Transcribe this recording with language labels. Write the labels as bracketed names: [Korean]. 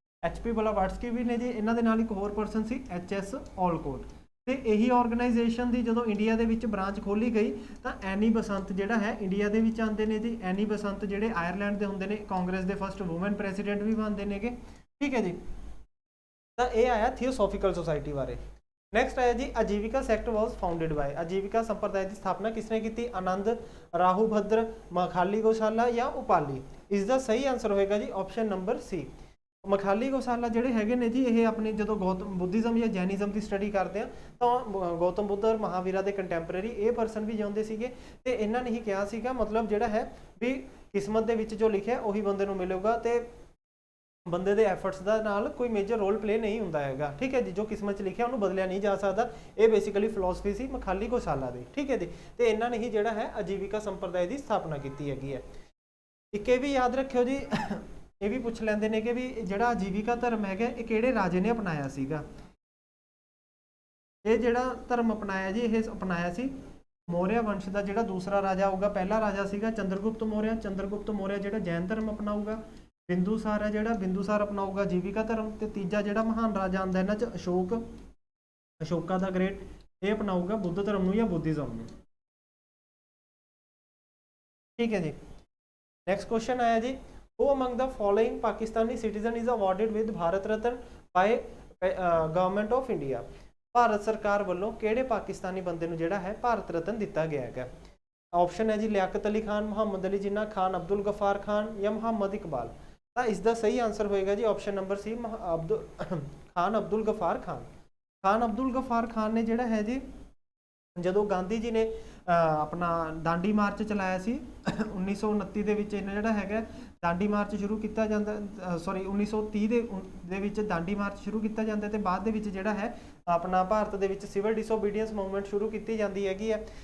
[Punjabi] HP ਬਲਾਵਾਟਸਕੀ ਵੀ ਨੇ ਜੀ, ਇਹਨਾਂ ਦੇ ਨਾਲ ਇੱਕ ਹੋਰ ਪਰਸਨ ਸੀ HS ਔਲਕੋਟ। ਤੇ ਇਹੀ ਆਰਗੇਨਾਈਜੇਸ਼ਨ ਦੀ ਜਦੋਂ ਇੰਡੀਆ ਦੇ ਵਿੱਚ ਬ੍ਰਾਂਚ ਖੋਲੀ ਗਈ ਤਾਂ ਐਨੀ ਬਸੰਤ ਜਿਹੜਾ ਹੈ ਇੰਡੀਆ ਦੇ ਵਿੱਚ ਆਉਂਦੇ ਨੇ ਜੀ। ਐਨੀ ਬਸੰਤ ਜਿਹੜੇ ਆਇਰਲੈਂਡ ਦੇ ਹੁੰਦੇ ਨੇ, ਕਾਂਗਰਸ ਦੇ ਫਸਟ ਵੂਮਨ ਪ੍ਰੈਜ਼ੀਡੈਂਟ ਵੀ ਬਣਦੇ ਨੇਗੇ, ਠੀਕ ਹੈ ਜੀ। ਤਾਂ ਇਹ ਆਇਆ ਥਿਓਸੋਫਿਕਲ ਸੋਸਾਇਟੀ ਬਾਰੇ। [Hindi] नेक्स्ट आया जी आजीविका [English] sect was founded by, [Hindi] आजीविका संप्रदाय की स्थापना किसने की? आनंद, राहुभद्र, मखाली गौशाला या उपाली। इसका सही आंसर होएगा जी ऑप्शन नंबर सी। [Punjabi] मखाली गौशाला ਜਿਹੜੇ ਹੈਗੇ ਨੇ ਜੀ ਇਹ ਆਪਣੀ ਜਦੋਂ ਗੌਤਮ ਬੁੱਧਿਜ਼ਮ ਜਾਂ ਜੈਨਿਜ਼ਮ ਦੀ ਸਟੱਡੀ ਕਰਦੇ ਆ ਤਾਂ ਗੌਤਮ ਬੁੱਧ ਔਰ ਮਹਾਵੀਰਾ ਦੇ ਕੰਟੈਂਪਰੇਰੀ ਇਹ ਪਰਸਨ ਵੀ ਜਿਉਂਦੇ ਸੀਗੇ ਤੇ ਇਹਨਾਂ ਨੇ ਹੀ ਕਿਹਾ ਸੀਗਾ ਮਤਲਬ ਜਿਹੜਾ ਹੈ ਵੀ ਕਿਸਮਤ ਦੇ ਵਿੱਚ ਜੋ ਲਿਖਿਆ ਉਹੀ ਬੰਦੇ ਨੂੰ ਮਿਲੇਗਾ ਤੇ ਬੰਦੇ ਦੇ ਐਫਰਟਸ ਦਾ ਨਾਲ ਕੋਈ ਮੇਜਰ ਰੋਲ ਪਲੇ ਨਹੀਂ ਹੁੰਦਾ ਹੈਗਾ। ਠੀਕ ਹੈ ਜੀ, ਜੋ ਕਿਸਮਤ 'ਚ ਲਿਖਿਆ ਉਹਨੂੰ ਬਦਲਿਆ ਨਹੀਂ ਜਾ ਸਕਦਾ। ਇਹ ਬੇਸਿਕਲੀ ਫਿਲਾਸਫੀ ਸੀ ਮਖਾਲੀ ਗੋਸ਼ਾਲਾ ਦੀ। ਠੀਕ ਹੈ ਜੀ, ਤੇ ਇਹਨਾਂ ਨੇ ਹੀ ਜਿਹੜਾ ਹੈ ਆਜੀਵਿਕਾ ਸੰਪਰਦਾਇ ਦੀ ਸਥਾਪਨਾ ਕੀਤੀ ਹੈਗੀ ਹੈ। ਇੱਕ ਇਹ ਵੀ ਯਾਦ ਰੱਖਿਓ ਜੀ, ਇਹ ਵੀ ਪੁੱਛ ਲੈਂਦੇ ਨੇ ਕਿ ਵੀ ਜਿਹੜਾ ਆਜੀਵਿਕਾ ਧਰਮ ਹੈਗਾ ਇਹ ਕਿਹੜੇ ਰਾਜੇ ਨੇ ਅਪਣਾਇਆ ਸੀਗਾ। ਇਹ ਜਿਹੜਾ ਧਰਮ ਅਪਣਾਇਆ ਜੀ ਇਹ ਅਪਣਾਇਆ ਸੀ ਮੌਰਿਆ ਵੰਸ਼ ਦਾ ਜਿਹੜਾ ਦੂਸਰਾ ਰਾਜਾ ਹੋਊਗਾ। ਪਹਿਲਾ ਰਾਜਾ ਸੀਗਾ ਚੰਦਰਗੁਪਤ ਮੌਰਿਆ, ਚੰਦਰਗੁਪਤ ਮੌਰਿਆ ਜਿਹੜਾ ਜੈਨ ਧਰਮ ਅਪਣਾਊਗਾ। ਬਿੰਦੂਸਾਰ ਹੈ ਜਿਹੜਾ ਬਿੰਦੂਸਾਰ ਅਪਣਾਊਗਾ ਜੀਵਿਕਾ ਧਰਮ। ਤੇ ਤੀਜਾ ਜਿਹੜਾ ਮਹਾਨ ਰਾਜਾ ਆਉਂਦਾ ਇਹਨਾਂ 'ਚ ਅਸ਼ੋਕ, ਅਸ਼ੋਕਾ ਦਾ ਗ੍ਰੇਟ, ਇਹ ਅਪਣਾਊਗਾ ਬੁੱਧ ਧਰਮ ਨੂੰ ਜਾਂ ਬੁੱਧਿਜ਼ਮ ਨੂੰ। ਠੀਕ ਹੈ ਜੀ, ਨੈਕਸਟ ਕੁਐਸਚਨ ਆਇਆ ਜੀ [English] who among the following Pakistani citizen is awarded with Bharat Ratna by government of India। [Punjabi] Bharat ਸਰਕਾਰ ਵੱਲੋਂ ਕਿਹੜੇ ਪਾਕਿਸਤਾਨੀ ਬੰਦੇ ਨੂੰ ਜਿਹੜਾ ਹੈ ਭਾਰਤ ਰਤਨ ਦਿੱਤਾ ਗਿਆ ਹੈਗਾ। ਆਪਸ਼ਨ ਹੈ ਜੀ ਲਿਆਕਤ ਅਲੀ ਖਾਨ, ਮੁਹੰਮਦ ਅਲੀ ਜਿੰਨਾ, ਖਾਨ ਅਬਦੁਲ ਗਫਾਰ ਖਾਨ ਜਾਂ ਮੁਹੰਮਦ ਇਕਬਾਲ। ਤਾਂ ਇਸ ਦਾ ਸਹੀ ਆਂਸਰ ਹੋਏਗਾ ਜੀ ਆਪਸ਼ਨ ਨੰਬਰ ਸੀ ਖਾਨ ਅਬਦੁਲ ਗਫਾਰ ਖਾਨ। ਖਾਨ ਅਬਦੁਲ ਗਫਾਰ ਖਾਨ ਨੇ ਜਿਹੜਾ ਹੈ ਜੀ ਜਦੋਂ ਗਾਂਧੀ ਜੀ ਨੇ ਆਪਣਾ ਡਾਂਡੀ ਮਾਰਚ ਚਲਾਇਆ ਸੀ 1929 ਦੇ ਵਿੱਚ ਇਹਨਾਂ ਜਿਹੜਾ ਹੈਗਾ ਡਾਂਡੀ ਮਾਰਚ ਸ਼ੁਰੂ ਕੀਤਾ ਜਾਂਦਾ, ਸੌਰੀ 1930 ਦੇ ਵਿੱਚ ਡਾਂਡੀ ਮਾਰਚ ਸ਼ੁਰੂ ਕੀਤਾ ਜਾਂਦਾ ਤੇ ਬਾਅਦ ਦੇ ਵਿੱਚ ਜਿਹੜਾ ਹੈ ਆਪਣਾ ਭਾਰਤ ਦੇ ਵਿੱਚ ਸਿਵਲ ਡਿਸਓਬੀਡੀਐਂਸ ਮੂਵਮੈਂਟ ਸ਼ੁਰੂ ਕੀਤੀ ਜਾਂਦੀ ਹੈਗੀ ਹੈ।